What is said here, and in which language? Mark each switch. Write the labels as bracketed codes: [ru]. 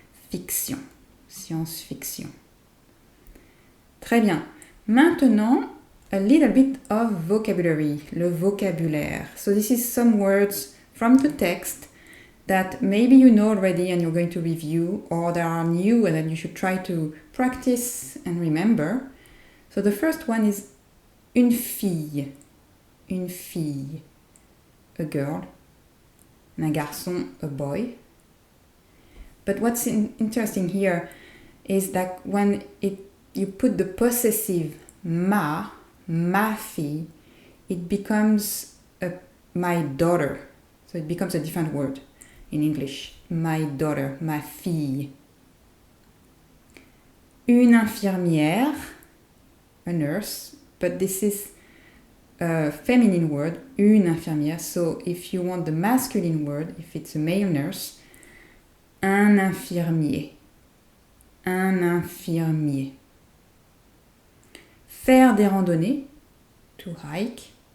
[fr] Fiction. Science-fiction. Très bien. Maintenant, [en] a little bit of vocabulary, [fr] le vocabulaire. [en] So this is some words from the text that maybe you know already and you're going to review, or that are new and that you should try to practice and remember. So the first one is une fille. [fr] Une fille. [en] A girl. [fr] Un garçon, [en] a boy. But what's interesting here is that when you put the possessive ma fille, it becomes my daughter. So it becomes a different word in English. My daughter, ma fille. Une infirmière, a nurse, but this is a feminine word, une infirmière. So if you want the masculine word, if it's a male nurse, un infirmier. [fr] Un infirmier. Faire des randonnées, [en] to hike.